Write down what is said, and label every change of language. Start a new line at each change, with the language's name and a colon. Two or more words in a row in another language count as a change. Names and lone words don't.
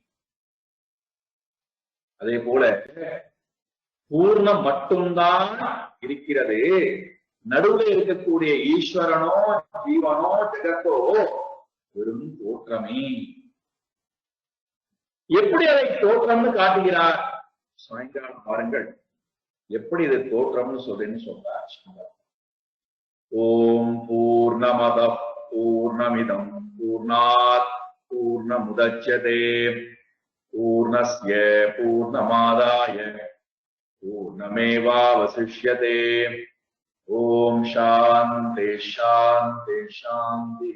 Tamil: அதே போல பூர்ணம் மட்டும்தான் இருக்கிறது, நடுவில் இருக்கக்கூடிய ஈஸ்வரனோ ஜீவனோ ஜெகத்தோ வெறும் தோற்றமே. எப்படி அதை தோற்றம்னு காட்டுகிறார்? சாயங்காலம் பாருங்கள் எப்படி இது தோற்றம்னு சொல்றேன்னு சொல்றார்.
Sanskrit: ओम् पूर्णमद पूर्णमिदम् पूर्णात् पूर्णमुदच्यते पूर्णस्य पूर्णमादाय पूर्णमेवावशिष्यते. ओम् शान्ति शान्ति शान्ति.